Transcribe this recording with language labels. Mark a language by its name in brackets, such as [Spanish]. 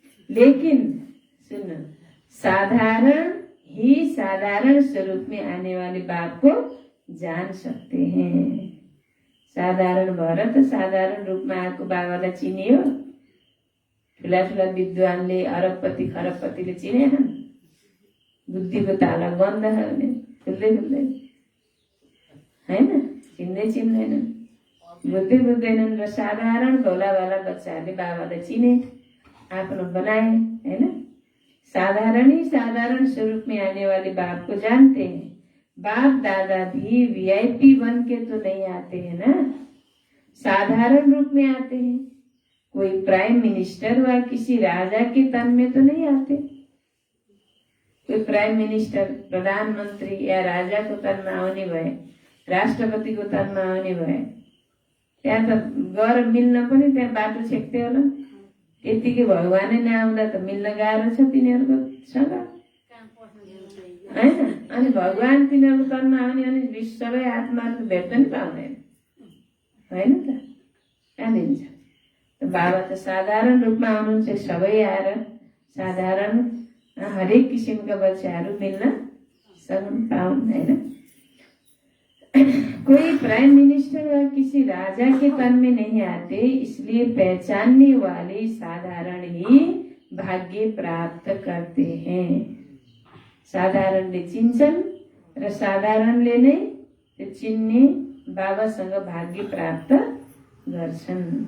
[Hindi] लेकिन सुनो, साधारण ही साधारण स्वरूप में आने वाले बाप को जान सकते हैं। [Nepali] साधारण भएर त साधारण रूपमा आएको बाबालाई चिनियो ठुला ठुला विद्वानले अरबपति खरबपतिले चिनेनन्, बुद्धिको ताला बन्द खुल्दै खुल्दैन होइन, चिन्दैनन्, बुझ्दैनन्। र साधारण भोलावाला बच्चाहरूले बाबालाई चिने, आफ्नो बनाए होइन। [Hindi] साधारण ही साधारण स्वरूप में आने वाले बाप को जानते हैं। बाप दादा भी वीआईपी बन के तो नहीं आते हैं ना, साधारण रूप में आते हैं। कोई प्राइम मिनिस्टर व किसी राजा के तन में तो नहीं आते। कोई प्राइम मिनिस्टर, [Nepali] प्रधानमन्त्री या राजाको तनमा आउने भए, राष्ट्रपतिको तनमा आउने भए त्यहाँ त गएर मिल्न पनि त्यहाँ बाटो छेक्थ्यो होला। त्यतिकै भगवानै नआउँदा त मिल्न गाह्रो छ तिनीहरूकोसँग होइन। अनि भगवान तिनीहरूको तनमा आउने अनि सबै आत्माहरू भेट्न नि पाउँदैन होइन त, कहाँ दिन्छ। बाबा त साधारण रूपमा आउनुहुन्छ, सबै आएर साधारण हरेक किसिमका बच्चाहरू मिल्न सक्नु पाउन् होइन। [Hindi] कोई प्राइम मिनिस्टर व किसी राजा के तन में नहीं आते, इसलिए पहचानने वाले साधारण ही भाग्य प्राप्त करते हैं। [Nepali] साधारणले चिन्छन् र साधारणले नै त्यो चिन्ने बाबासँग भाग्य प्राप्त गर्छन्।